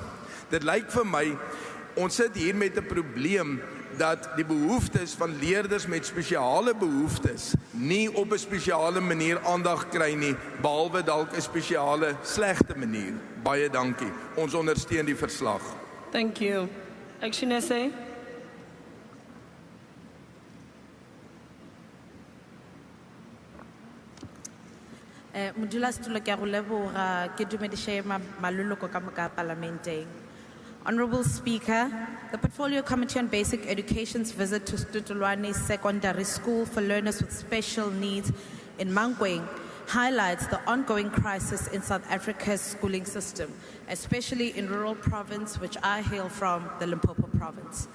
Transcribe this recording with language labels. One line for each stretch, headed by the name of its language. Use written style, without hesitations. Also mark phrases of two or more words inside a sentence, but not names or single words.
Afrikaans: Dit lyk vir my, ons sit hier met 'n probleem dat die behoeftes van leerders met spesiale behoeftes nie op 'n spesiale manier aandag kry nie, behalwe dalk 'n spesiale slegte manier. Baie dankie. Ons ondersteun die verslag.
English: Thank you. Action essay.
Northern Sotho: Modulasetulo ke a go leboga ke dumediše maloloko ka moka parlamenteng.
English: Honorable Speaker, the Portfolio Committee on Basic Education's visit to Setotolwane Secondary School for learners with special needs in Mankweng highlights the ongoing crisis in South Africa's schooling system, especially in rural province, which I hail from, the Limpopo province.